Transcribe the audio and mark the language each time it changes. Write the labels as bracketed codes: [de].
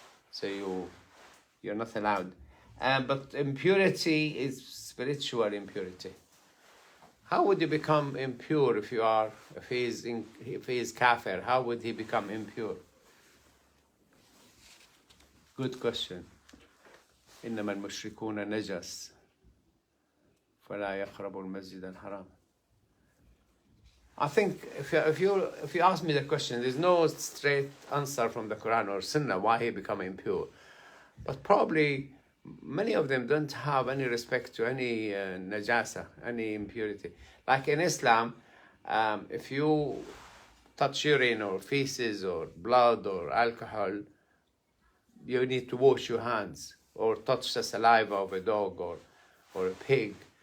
[en] So you're not allowed. But impurity is spiritual impurity. How would you become impure if he is kafir? How would he become impure? Good question. [ar] إنما المشركون نجس فلا يقربوا المسجد الحرام. [en] I think if you ask me the question, there's no straight answer from the Quran or Sunnah why he become impure. But probably many of them don't have any respect to any najasa, any impurity. Like in Islam, if you touch urine or feces or blood or alcohol, you need to wash your hands, or touch the saliva of a dog or a pig.